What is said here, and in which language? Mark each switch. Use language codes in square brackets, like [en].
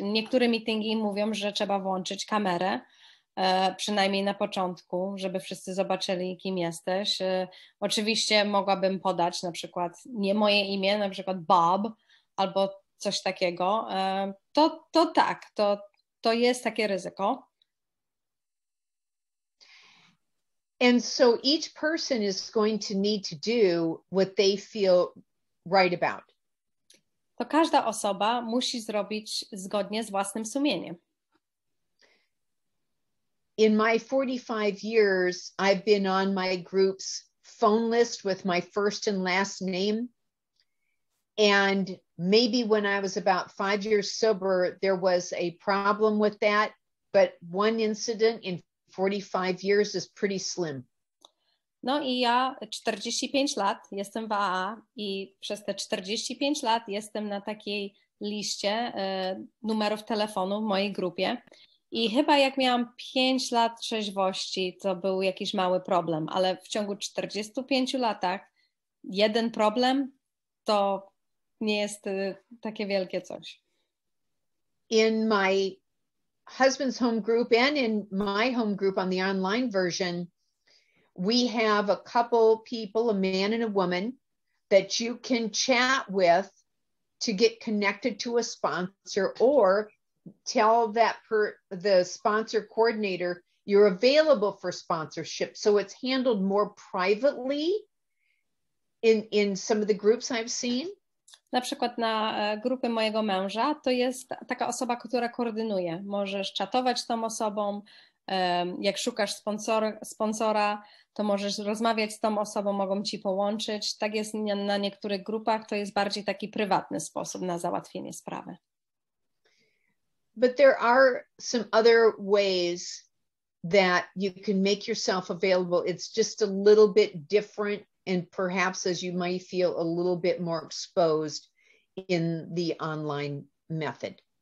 [pl] Niektóre meetingi mówią, że trzeba włączyć kamerę, przynajmniej na początku, żeby wszyscy zobaczyli, kim jesteś. Oczywiście mogłabym podać na przykład nie moje imię, na przykład Bob albo coś takiego. To tak, to jest takie ryzyko. [en] And so each person is going to need to do what they feel right about. [pl] To każda osoba musi zrobić zgodnie z własnym sumieniem. [en] In my 45 years, I've been on my group's phone list with my first and last name. And maybe when I was about 5 years sober, there was a problem with that. But one incident in 45 years is pretty slim. [pl] No i ja 45 lat jestem w AA i przez te 45 lat jestem na takiej liście numerów telefonu w mojej grupie. I chyba jak miałam 5 lat trzeźwości, to był jakiś mały problem, ale w ciągu 45 latach jeden problem to nie jest takie wielkie coś. [en] In my husband's home group and in my home group on the online version, we have a couple people, a man and a woman, that you can chat with to get connected to a sponsor, or tell the sponsor coordinator you're available for sponsorship. So it's handled more privately in some of the groups I've seen. [pl] Na przykład na grupy mojego męża to jest taka osoba, która koordynuje. Możesz czatować z tą osobą, jak szukasz sponsora, to możesz rozmawiać z tą osobą, mogą ci połączyć. Tak jest na niektórych grupach, to jest bardziej taki prywatny sposób na załatwienie sprawy. [en] But there are some other ways that you can make yourself available. It's just a little bit different, and perhaps as you might feel a little bit more exposed in the online method.